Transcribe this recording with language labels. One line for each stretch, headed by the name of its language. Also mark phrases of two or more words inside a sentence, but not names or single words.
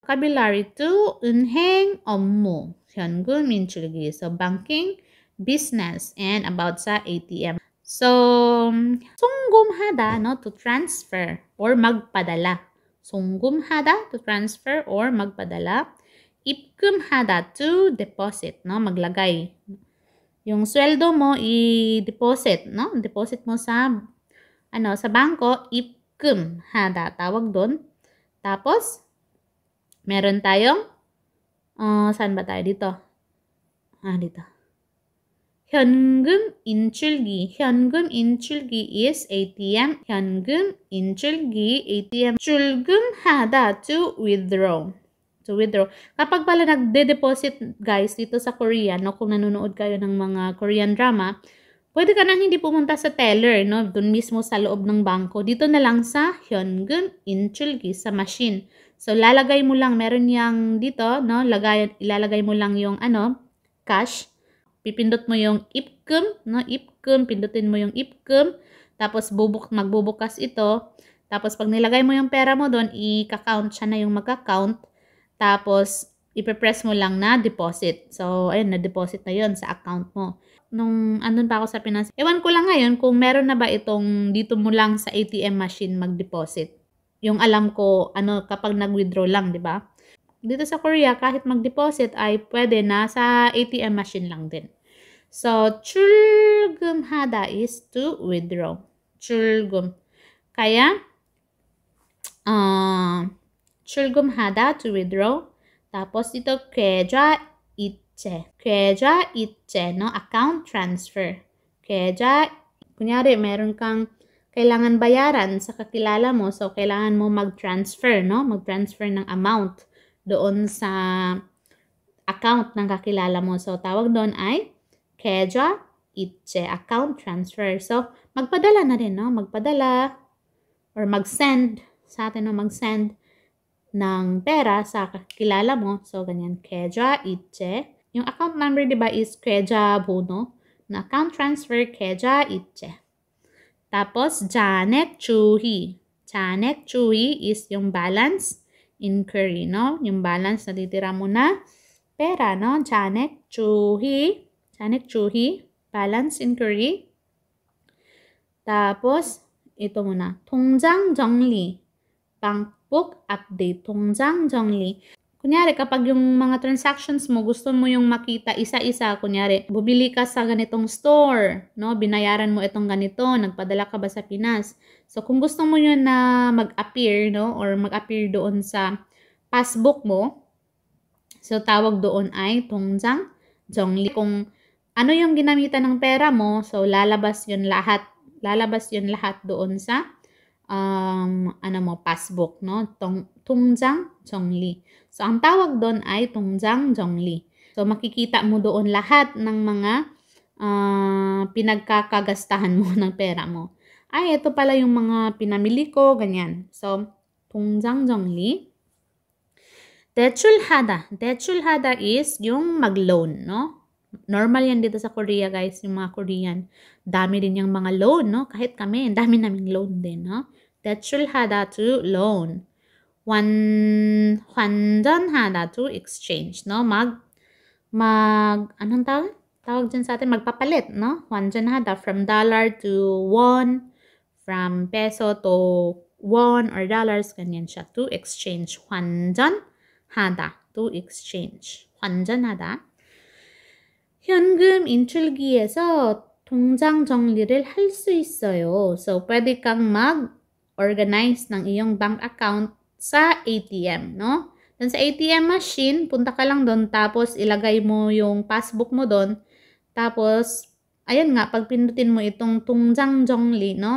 Korean: vocabulary 2, 은행 업무, 현금 인출기.
English: So, banking, business, and about sa ATM. So, 송금하다, no, to transfer or magpadala. 송금하다, to transfer or magpadala. 입금하다, to deposit, no, maglagay.
Filipino: Yung sweldo mo, i-deposit, no? Deposit mo sa, sa bangko, 입금하다, tawag doon. Tapos, meron tayong, saan ba tayo dito? Dito.
Korean: 현금 인출기. 현금 인출기 is ATM. 현금 인출기, ATM. 출금하다,
English: to withdraw. To withdraw.
Filipino: Kapag pala nagde-deposit, guys, dito sa Korea, no, kung nanonood kayo ng mga
English: Korean drama,
Filipino: pwede ka nang hindi pumunta sa teller, no, dun mismo sa loob ng bangko. Dito na lang sa
Korean: 현금 인출기,
Filipino: sa machine. So, lalagay mo lang, meron yang dito, no, ilalagay mo lang yung, cash. Pipindot mo yung 입금, no? 입금, pindutin mo yung 입금. Tapos magbubukas ito. Tapos pag nilagay mo yung pera mo doon, i-count siya na yung magka-count. Tapos ipe-press mo lang na deposit. So, ayun, na-deposit na yun sa account mo. Nung andun pa ako sa Pinas, ewan ko lang ngayon kung meron na ba itong dito mo lang sa
English: ATM machine
Filipino: mag-deposit. Yung alam ko, kapag nag-withdraw lang, di ba? Dito sa Korea, kahit mag-deposit ay pwede na sa
English: ATM machine
Filipino: lang din. So,
English: 출금하다 is to withdraw.
Korean: 출금. Kaya, 출금하다,
English: to withdraw.
Filipino: Tapos ito,
Korean: 계좌이체. 계좌이체,
English: no? Account transfer.
Filipino: Kunyari, meron kang kailangan bayaran sa kakilala mo. So, kailangan mo mag-transfer, no? Mag-transfer ng amount doon sa account ng kakilala mo. So, tawag doon ay 계좌이체,
English: account transfer.
Filipino: So, magpadala na rin, no? Magpadala or mag-send sa atin, no? Mag-send ng pera sa kakilala mo. So, ganyan, 계좌이체. Yung
English: account number,
Filipino: di ba, is 계좌번호. Na
English: account transfer,
Filipino: 계좌이체. Tapos, 잔액주의. 잔액주의 is yung
English: balance inquiry,
Filipino: no? Yung balance na titira mo na pera, no?
Korean: 잔액주의. 잔액주의,
English: balance inquiry.
Filipino: Tapos, ito muna.
Korean: 통장 정리.
English: Bankbook update.
Korean: 통장 정리.
Filipino: Kunyari, kapag yung mga transactions mo, gusto mo yung makita isa-isa. Kunyari, bumili ka sa ganitong store, no? Binayaran mo itong ganito, nagpadala ka ba sa Pinas? So, kung gusto mo yun na mag-appear, no? Or mag-appear doon sa passbook mo, so, tawag doon ay
Korean: 통장 정리.
Filipino: Kung ano yung ginamitan ng pera mo, so lalabas yun lahat. Lalabas yun lahat doon sa passbook, no?
Korean: 통장 정리.
Filipino: So ang tawag doon ay
Korean: 통장 정리.
Filipino: So makikita mo doon lahat ng mga pinagkakagastahan mo ng pera mo. Ay, ito pala yung mga pinamili ko, ganyan.
Korean: So 통장 정리. 대출하다.
Filipino: 대출하다 is yung mag-loan, no? Normal yan dito sa Korea, guys, yung mga Korean. Dami din yung mga loan, no? Kahit kami, dami naming loan din, no?
Korean: 대출하다,
English: to loan. 환전하다, to exchange, no?
Filipino: Anong tawag? Tawag dyan sa atin, magpapalit, no?
Korean: 환전하다,
English: from dollar to won, from peso to won or dollars,
Filipino: ganyan siya,
English: to exchange. 환전하다, to exchange.
Korean: 환전하다. 현금 인출기에서 통장 정리를 할 수 있어요.
Filipino: So, pwede kang mag-organize ng iyong
English: bank account
Filipino: sa ATM, no? Then sa
English: ATM machine,
Filipino: punta ka lang doon, tapos ilagay mo yung passbook mo doon. Tapos, ayun nga, pag pindutin mo itong
Korean: 통장 정리,
Filipino: no?